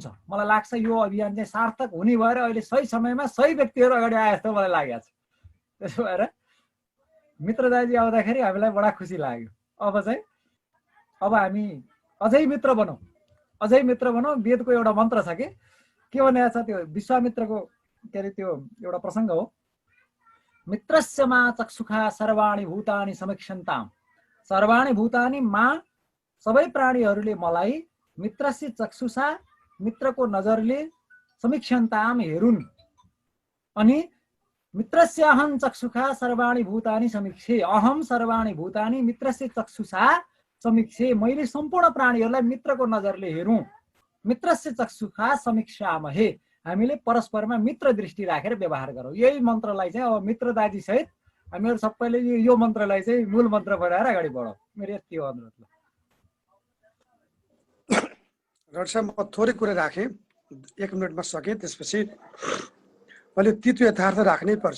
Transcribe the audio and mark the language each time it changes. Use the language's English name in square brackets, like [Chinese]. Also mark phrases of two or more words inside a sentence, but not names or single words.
[Nepali] मलाई लाग्छ यो अभियान चाहिँ सार्थक हुने भएर अहिले सही समयमा सही व्यक्तिहरू अगाडि आए जस्तो मलाई लागेको छ। त्यसो भएर मित्र दाइजी आउँदाखेरि हामीलाई बडा खुसी लाग्यो। अब हामी अझै मित्र बनौँ। वेदको एउटा मन्त्र छ के भनेको छ, त्यो विश्वामित्रको के अरे त्यो एउटा प्रसङ्ग हो। [Sanskrit] मित्रस्य मा चक्षुखा सर्वाणि भूतानि समीक्षन्ताम, सर्वाणि भूतानि मा [Nepali] सबै प्राणीहरूले मलाई [Sanskrit] मित्रस्य चक्षुषा [Nepali] मित्रको नजरले [Sanskrit] समीक्षन्ताम [Nepali] हेरुन्, अनि [Sanskrit] मित्रस्य अहं चक्षुषा सर्वाणि भूतानि समीक्षे, अहम सर्वाणि भूतानि मित्रस्य चक्षुषा समीक्षे, [Nepali] मैले सम्पूर्ण प्राणीहरूलाई मित्रको नजरले हेरौँ। [Sanskrit] मित्रस्य चक्षुषा समीक्षामहे, [Nepali] हामीले परस्परमा मित्र दृष्टि राखेर व्यवहार गरौँ। यही मन्त्रलाई चाहिँ अब मित्र दाजी सहित हामीहरू सबैले यो मन्त्रलाई चाहिँ मूल मन्त्र बनाएर अगाडि बढौँ। मेरो यति हो अनुरोध। डाक्टर साहब म थोरै कुरा राखेँ, 1 मिनटमा सकेँ, त्यसपछि मैले तितो यथार्थ राख्नै पर्छ।